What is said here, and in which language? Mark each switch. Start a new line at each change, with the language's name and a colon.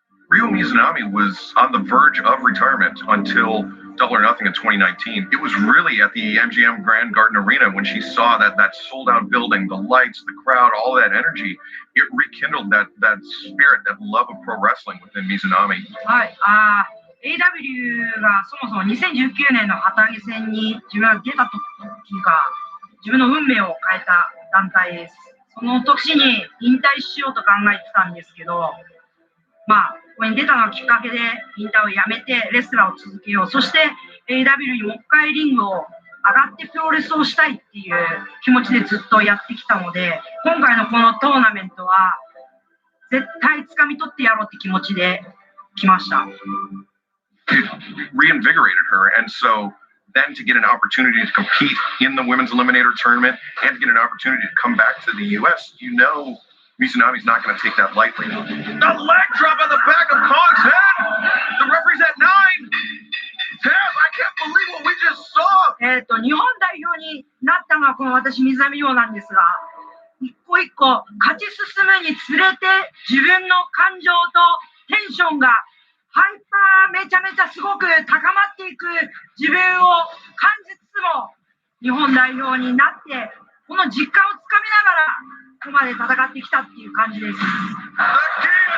English: Ryo Mizunami was on the verge of retirement until Double or Nothing in 2019. It was really at the MGM Grand Garden Arena when she saw that sold-out building, the lights, the crowd, all that energy. It rekindled that spirit, that love of pro wrestling within Mizunami.
Japanese: はい、AEW がそもそも2019年の旗揚げ戦に自分が出た時が自分の運命を変えた団体です。その年に引退しようと考えてたんですけど、ここに出たのがきっかけで引退をやめてレスラーを続けよう。そして AEW にもう一回リングを上がってプロレスをしたいっていう気持ちでずっとやってきたので、今回のこのトーナメントは絶対掴み取ってやろうって気持ちで来ました。
English: It reinvigorated her, and so then to get an opportunity to compete in the women's eliminator tournament and to get an opportunity to come back to the U.S., you know Mizunami's not going to take that lightly. The leg drop on the back of Kong's head! The referee's at 9! Tab, I can't believe what we just saw!
Japanese: 日本代表になったのはこの私、水波亮なんですが、一個一個勝ち進むにつれて自分の感情とテンションがハイパーめちゃめちゃすごく高まっていく自分を感じつつも日本代表になってこの実感をつかみながらここまで戦ってきたっていう感じです。